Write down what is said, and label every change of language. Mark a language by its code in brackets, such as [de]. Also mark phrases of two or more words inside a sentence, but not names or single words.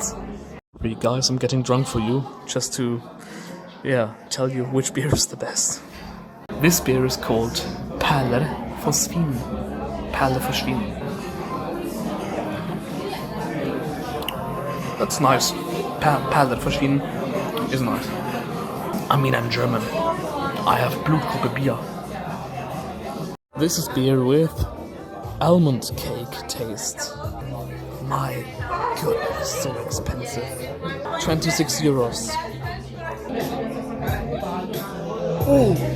[en] Guys, I'm getting drunk for you, just to, tell you which beer is the best. This beer is called Perler for Svin. Perler for Svin. That's nice. Perler for Svin is nice. I mean, I'm German. I have Blutgruppe Bier. This is beer with almond cake taste. My goodness, so expensive. 26 euros. Oh!